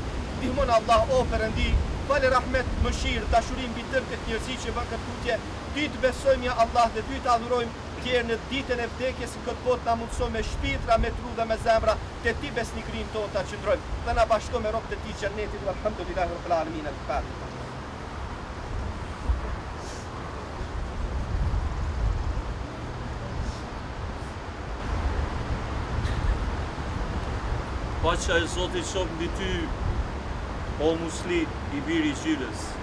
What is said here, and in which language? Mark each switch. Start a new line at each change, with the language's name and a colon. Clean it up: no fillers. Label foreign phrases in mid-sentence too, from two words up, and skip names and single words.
Albanian: Ndihmon Allah o Perëndi, falë rahmet, mëshirë, dashuri mbi të këtë njerëzi që bën këtë tutje. Ty të besojmë ja Allah dhe ty të adhurojmë tjerë në ditën e vdekjes në këtë botë na mundsoj me shpirtra, me tru dhe me zemra te ti besnikrin tonë ta qëndrojmë dhe na bashko me robët e tij xhennetit
Arabic: والحمد لله رب العالمين الفاتحة.
Albanian: Paqja e Zotit qoftë mbi ty, o Musli, i biri i Gjylës.